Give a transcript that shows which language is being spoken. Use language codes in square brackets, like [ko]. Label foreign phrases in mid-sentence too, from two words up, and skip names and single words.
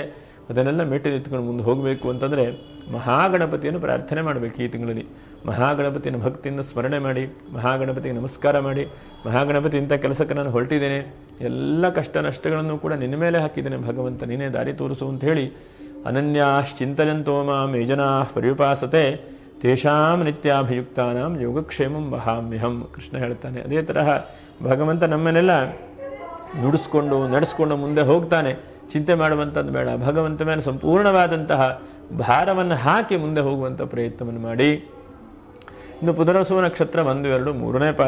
[kn] ಅದನ್ನೆಲ್ಲ ಮೆಟ್ಟಿನಿತ್ಕೊಂಡು ಮುಂದೆ ಹೋಗಬೇಕು ಅಂತಂದರೆ ಮಹಾಗಣಪತಿಯನ್ನು ಪ್ರಾರ್ಥನೆ ಮಾಡಬೇಕು. ಈ ತಿಂಗಳಲ್ಲಿ ಮಹಾಗಣಪತಿಯನ್ನು ಭಕ್ತಿಯಿಂದ ಸ್ಮರಣೆ ಮಾಡಿ, ಮಹಾಗಣಪತಿಗೆ ನಮಸ್ಕಾರ ಮಾಡಿ, ಮಹಾಗಣಪತಿ ಇಂಥ ಕೆಲಸಕ್ಕೆ ನಾನು ಹೊರಟಿದ್ದೇನೆ, ಎಲ್ಲ ಕಷ್ಟ ನಷ್ಟಗಳನ್ನು ಕೂಡ ನಿನ್ನ ಮೇಲೆ ಹಾಕಿದ್ದೇನೆ ಭಗವಂತ, ನೀನೇ ದಾರಿ ತೋರಿಸು ಅಂತ ಹೇಳಿ [sa] ಅನನ್ಯಾಶ್ಚಿಂತಯಂತೋ ಮಾಂ ಯೇ ಜನಾಃ ಪರ್ಯುಪಾಸತೆ ತೇಷಾಂ ನಿತ್ಯಾಭಿಯುಕ್ತಾನಾಂ ಯೋಗಕ್ಷೇಮಂ ವಹಾಮ್ಯಹಂ. [kn] ಕೃಷ್ಣ ಹೇಳ್ತಾನೆ. ಅದೇ ತರಹ ಭಗವಂತ ನಮ್ಮನ್ನೆಲ್ಲ ನಡೆಸ್ಕೊಂಡು ಮುಂದೆ ಹೋಗ್ತಾನೆ. ಚಿಂತೆ ಮಾಡುವಂಥದ್ದು ಬೇಡ. ಭಗವಂತ ಮೇಲೆ ಸಂಪೂರ್ಣವಾದಂತಹ ಭಾರವನ್ನು ಹಾಕಿ ಮುಂದೆ ಹೋಗುವಂಥ ಪ್ರಯತ್ನವನ್ನು ಮಾಡಿ. ಇನ್ನು ಪುನರ್ವಸು ನಕ್ಷತ್ರ 1, 2, 3ನೇ ಪಾದ.